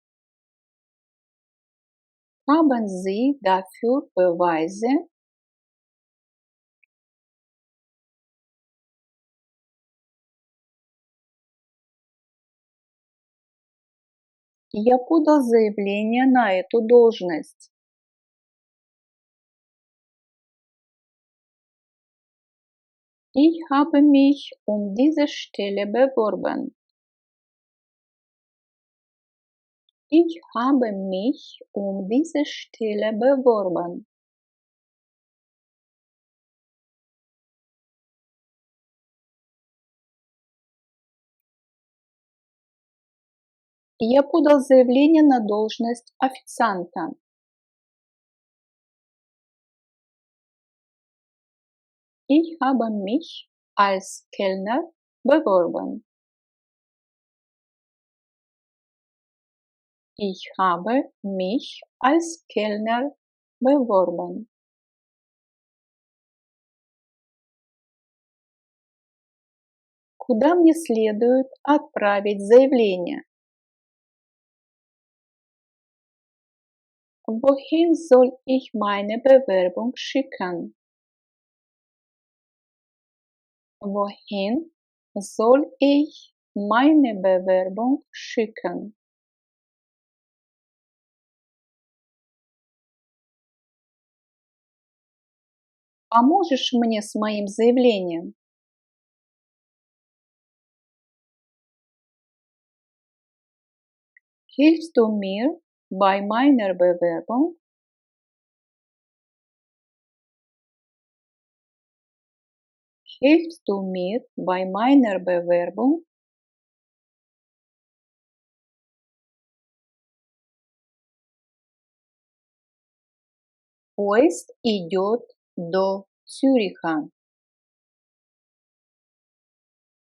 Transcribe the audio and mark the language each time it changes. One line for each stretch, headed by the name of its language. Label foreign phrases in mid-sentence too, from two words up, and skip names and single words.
German: Haben Sie dafür Beweise?
Russian: Я подал заявление на эту должность.
German: Ich habe mich um diese Stelle beworben. Ich habe mich um diese Stelle beworben.
Russian: Я подал заявление на должность официанта.
German: Ich habe mich als Kellner beworben. Ich habe mich als Kellner beworben.
Russian: Куда мне следует отправить заявление?
German: Wohin soll ich meine Bewerbung schicken? Wohin soll ich meine Bewerbung schicken?
Russian: Поможешь мне с моим заявлением?
German: Hilfst du mir bei meiner Bewerbung? Hilfst du mir bei meiner Bewerbung?
Russian: Поезд идет до Цюриха.